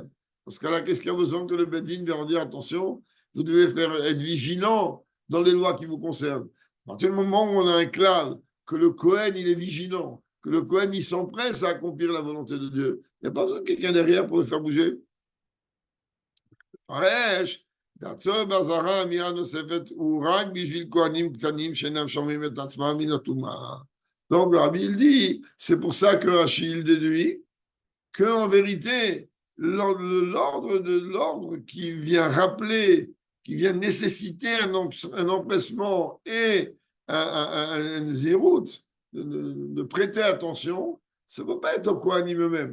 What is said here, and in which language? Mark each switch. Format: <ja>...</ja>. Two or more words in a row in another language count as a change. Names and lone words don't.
<fr>Parce que là, qu'est-ce qu'il y a besoin que le bedin vienne leur dire attention, vous devez être vigilant dans les lois qui vous concernent. À partir du moment où on a un clal, que le Kohen, il est vigilant, que le Kohen, il s'empresse à accomplir la volonté de Dieu, il n'y a pas besoin de quelqu'un derrière pour le faire bouger.</fr> <he>Paresh, דעצור באזהרה אמירה נוספת הוא רק בשביל כהנים קטנים שאינם שומעים את עצמם מן הטומאה.</he> <fr>Donc, le Rabbi, il dit, c'est pour ça que Rachid déduit qu'en vérité, l'ordre qui vient rappeler, qui vient nécessiter un empressement et un zéroute, de prêter attention, ça ne peut pas être au Kohanim eux-mêmes.</fr>